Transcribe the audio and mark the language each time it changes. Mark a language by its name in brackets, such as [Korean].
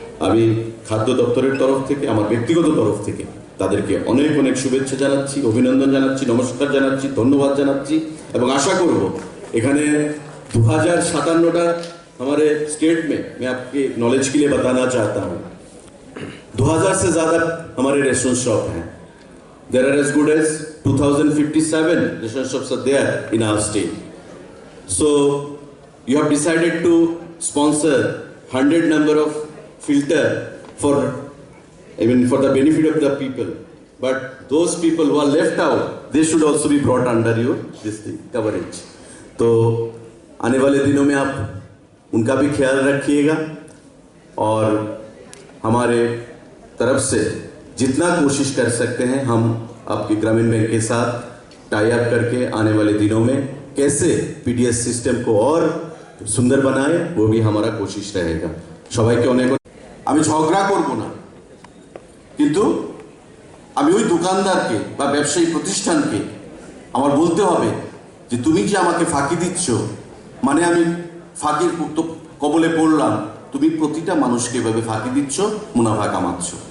[Bangla] আমি খাদ্য দপ্তরের তরফ থেকে, আমার ব্যক্তিগত তরফ থেকে তাদেরকে অনেক অনেক শুভেচ্ছা জানাচ্ছি, অভিনন্দন জানাচ্ছি, নমস্কার জানাচ্ছি, ধন্যবাদ জানাচ্ছি এবং আশা করব এখানে 2057টা [Hindi] हमारे स्टेट में, मैं आपके नॉलेज के लिए बताना चाहता हूँ, 2000 से ज्यादा हमारे रेस्टोरेंट शॉप हैं। [English] There are as good as 2057 restaurant shops are there in our state. So you have decided to sponsor 100 number of filter for the benefit of the people. But those people who are left out, they should also be brought under your this thing, coverage. [Hindi] तो आने वाले दिनों में आप उनका भी ख्याल रखिएगा और हमारे तरफ से जितना कोशिश कर सकते हैं हम आपके ग्रामीण बैंक के साथ टाई अप करके आने वाले दिनों में कैसे पीडीएस सिस्टम को और सुंदर बनाए, वो भी हमारा कोशिश रहेगा। [Bangla] সবাইকে অনেক, আমি ঝগড়া করব না, কিন্তু আমি ওই দোকানদারকে বা ব্যবসায়ী প্রতিষ্ঠানকে আমার বলতে হবে যে তুমি যে আমাকে ফাঁকি দিচ্ছ, মানে আমি ফাঁকির কবলে পড়লাম, তুমি প্রতিটা মানুষকে এভাবে ফাঁকি দিচ্ছ, মুনাফা কামাচ্ছ।